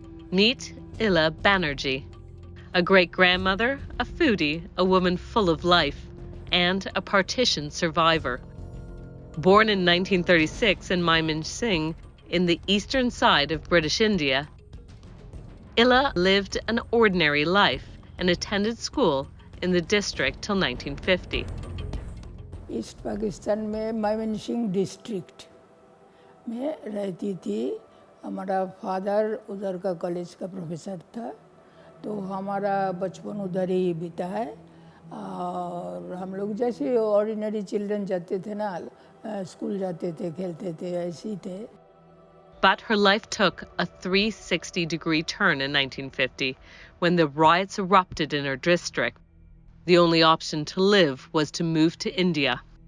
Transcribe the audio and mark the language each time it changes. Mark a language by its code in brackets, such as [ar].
[en] Meet Ila Banerjee, a great-grandmother, a foodie, a woman full of life, and a partition survivor. Born in 1936 in Mymensingh, in the eastern side of British India, Ila lived an ordinary life and attended school in the district till 1950. [hi] East Pakistan में मायमनसिंह district में रहती थी। हमारा father उधर का college का professor था, तो हमारा बचपन उधर ही बीता है। और हम लोग जैसे [en] ordinary children [hi] जाते थे ना, स्कूल जाते थे, खेलते थे, ऐसे ही थे। [en] But her life took a 360-degree turn in 1950 when the riots erupted in her district. The only option to live was to move to India.